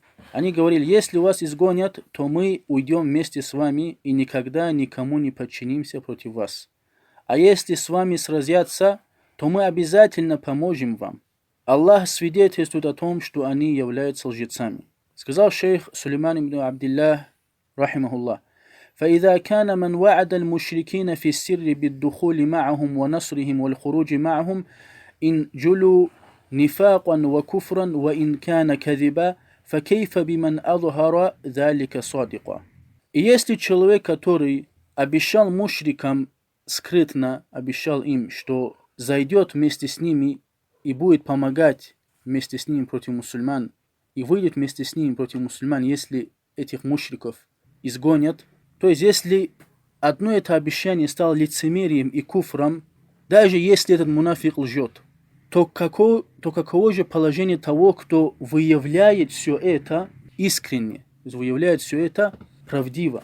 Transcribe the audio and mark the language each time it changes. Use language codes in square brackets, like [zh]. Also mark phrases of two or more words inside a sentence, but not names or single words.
[ru] Они говорили: если вас изгонят, то мы уйдем вместе с вами и никогда никому не подчинимся против вас. А если с вами сразятся, то мы обязательно поможем вам. Аллах свидетельствует о том, что они являются лжецами. Сказал шейх Сулейман ибн Абдиллах, [ar] рахимахуллах: فإذا كان من وعد المشركين في السر بالدخول معهم ونصرهم والخروج معهم إن جلوا نفاقا وكفرا وإن كان كذبا فكيف بمن أظهر ذلك صادقا. [ru] И если человек, который обещал мушрикам скрытно, обещал им, что зайдет вместе с ними и будет помогать вместе с ними против мусульман, и выйдет вместе с ними против мусульман, если этих мушриков изгонят, то есть если одно это обещание стало лицемерием и куфром, даже если этот мунафик лжет, то каково же положение того, кто выявляет все это искренне, то есть выявляет все это правдиво.